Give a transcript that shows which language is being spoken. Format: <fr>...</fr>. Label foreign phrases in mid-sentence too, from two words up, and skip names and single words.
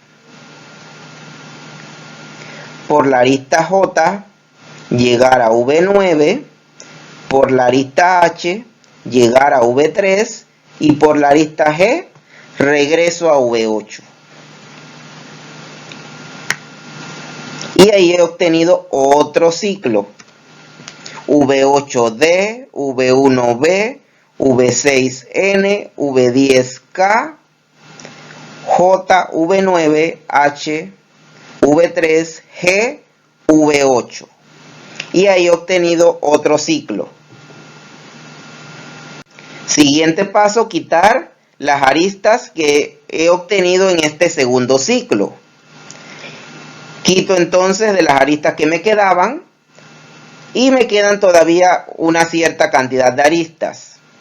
<es>Por la arista J llegar a V9. Por la arista H llegar a V3 y por la arista G regreso a V8. Y ahí he obtenido otro ciclo. V8D, V1B, V6N, V10K, J, V9, H, V3, G, V8. Y ahí he obtenido otro ciclo. Siguiente paso, quitar las aristas que he obtenido en este segundo ciclo. Quito entonces de las aristas que me quedaban y me quedan todavía una cierta cantidad de aristas.</es>